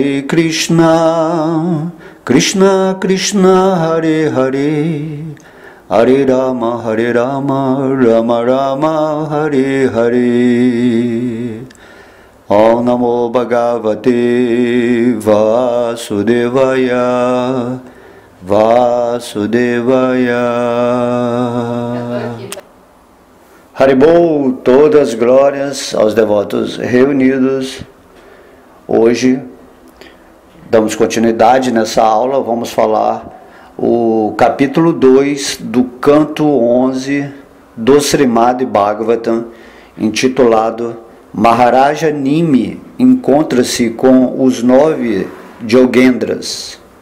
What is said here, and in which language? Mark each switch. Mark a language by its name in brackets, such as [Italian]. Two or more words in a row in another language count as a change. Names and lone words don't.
[Sanskrit] कृष्ण कृष्ण हरे हरे हरे राम राम राम हरे हरे ॐ नमो भगवते वासुदेवाय वासुदेवाय. [Portuguese] Haribol, todas as glórias aos devotos reunidos. Hoje damos continuidade nessa aula, vamos falar o capítulo 2 do canto 11 do Srimad Bhagavatam, intitulado Maharaja Nimi encontra-se com os 9 Yogendras.